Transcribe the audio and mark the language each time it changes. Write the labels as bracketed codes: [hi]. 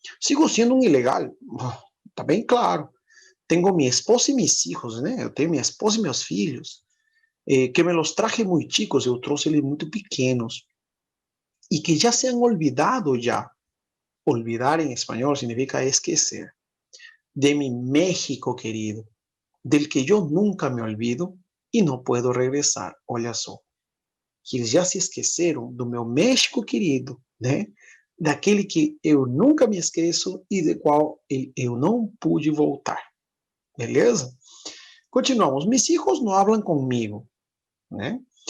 [pt] Sigo sendo um ilegal. Tá bem claro. Tenho minha esposa e meus filhos, né? Eu tenho minha esposa e meus filhos, que me los traje muito chicos, eu trouxe eles muito pequenos, e que já se han olvidado já. [es] Olvidar en español significa esquecer. De mi México querido, del que yo nunca me olvido y no puedo regresar. [pt] Olha só, que eles já se esqueceram do meu México querido, né? Daquele que eu nunca me esqueço e do qual eu não pude voltar. Beleza? Continuamos. [es] Mis hijos no hablan conmigo, né?